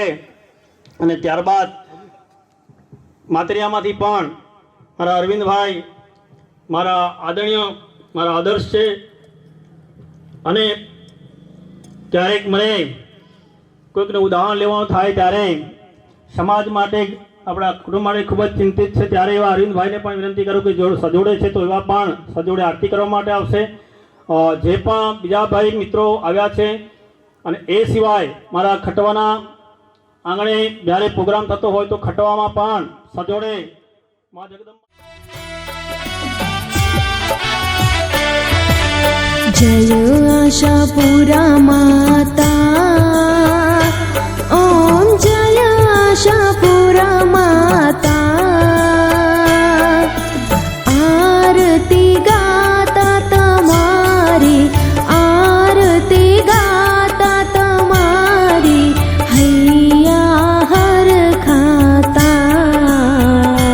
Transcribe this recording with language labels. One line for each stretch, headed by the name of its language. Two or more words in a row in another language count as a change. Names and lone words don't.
Gujarati: અને ત્યારબાદ માતરિયામાંથી પણ મારા અરવિંદભાઈ મારા આદરણીય, મારા આદર્શ છે અને ક્યારેક મને કોઈકને ઉદાહરણ લેવાનું થાય ત્યારે સમાજ માટે, આપણા કુટુંબ માટે ખૂબ જ ચિંતિત છે ત્યારે એવા અરવિંદભાઈને પણ વિનંતી કરું કે જો સજોડે છે તો એવા પણ સજોડે આરતી કરવા માટે આવશે. જે પણ બીજા ભાઈ મિત્રો આવ્યા છે અને એ સિવાય મારા ખટવાના આંગણે જ્યારે પ્રોગ્રામ થતો હોય તો ખટવામાં પણ સજોડે માં જગદંબા. જય આશાપુરા માતા, ઓમ જય આશાપુરા માતા, આરતી ગાતા તમારી, આરતી ગાતા તમારી, હૈયા હર ખાતા.